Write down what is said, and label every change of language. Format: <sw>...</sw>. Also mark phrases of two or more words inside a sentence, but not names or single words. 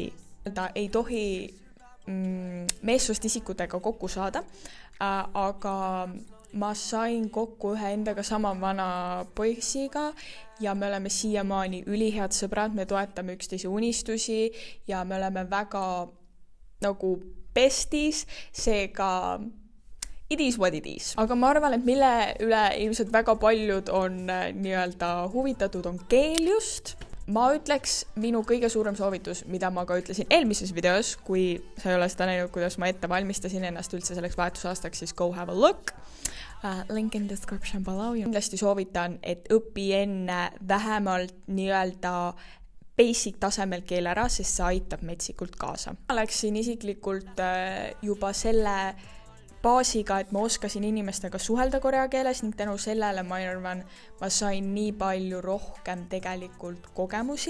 <et>Ta ei tohi meessoost isikutega kokku saada, aga ma sain kokku ühe endaga sama vana poisiga ja me oleme siiamaani ülihead sõbrad, me toetame üksteise unistusi ja me oleme väga nagu besties, seega</et> <en>it is what it is.</en> <et>Aga ma arvan, et mille üle ilmselt väga paljud on nii-öelda huvitatud, on keel just. Ma ütleks minu kõige suurem soovitus, mida ma ka ütlesin eelmises videos, kui sa ei ole seda näinud, kuidas ma ette valmistasin ennast üldse selleks vahetusaastaks, siis</et> <en>go have a look. Link in description below.</en> <et>Kindlasti soovitan, et õpi enne vähemalt nii-öelda basic tasemel keel ära, sest see aitab metsikult kaasa. Ma läksin isiklikult juba selle baasiga, et ma oskasin inimestega suhelda korea keeles ning tänu sellele ma arvan, ma sain nii palju rohkem tegelikult kogemusi.</et>